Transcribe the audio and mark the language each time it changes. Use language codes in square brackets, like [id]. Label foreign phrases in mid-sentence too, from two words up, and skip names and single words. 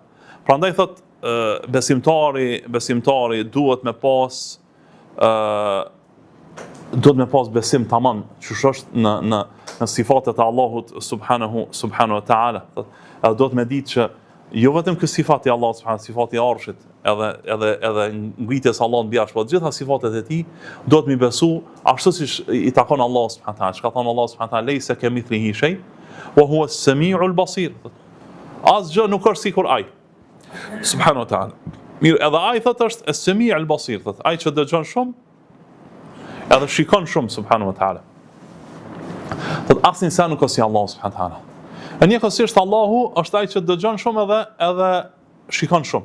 [sq] Prandaj thot besimtari duhet me pas besim tamam që është në sifatet e Allahut [ar] سبحانه وتعالى. [sq] Edhe duhet me ditë që jo vetëm ky sifati i Allahut subhanahu, sifati i arshit, edhe ngritjes Allahut mbi arsh, por gjitha sifatet e tij duhet mi besu ashtu siç i takon Allahut [ar] سبحانه وتعالى. [sq] Çka thon Allahu [ar] سبحانه وتعالى, "ليس كمثله شيء وهو السميع البصير." [sq] Asgjë nuk është sikur ai. [ar] سبحانه وتعالى. [sq] Mirë, edhe ai thot është [ar] السميع البصير, [sq] thot ai që dëgjon shumë edhe shikon shumë [ar] سبحانه وتعالى. [sq] Thot asnjë sa nuk është si Allahu [ar] سبحانه وتعالى. [sq] E njëkohësisht Allahu është ai që dëgjon shumë edhe shikon shumë.